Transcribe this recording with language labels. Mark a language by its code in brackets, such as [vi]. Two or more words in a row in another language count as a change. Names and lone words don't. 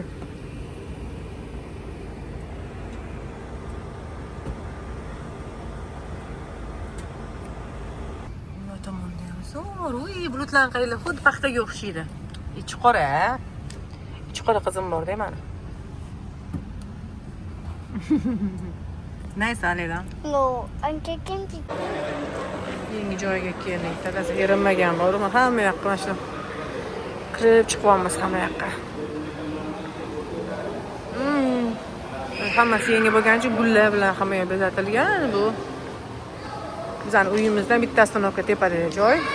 [uz] Nima tomonda ham zo'r, bulutlar qaylar xuddi paxtaga o'xshaydi. Ichi qora, ichi qora qizim bor-da mana. [en] Nice, Alida. No, I'm taking the... [uz] Yangi joyga keldik. Dadasi erinmagan bor, hamma yoqqa mana shu kirib chiqyapmiz hamma yoqqa. Hammasi yangi bo'lgani uchun gullar bilan hamma yoq bezatilgan. Bu bizning uyimizdan bittasidan o'qqa tepada joy.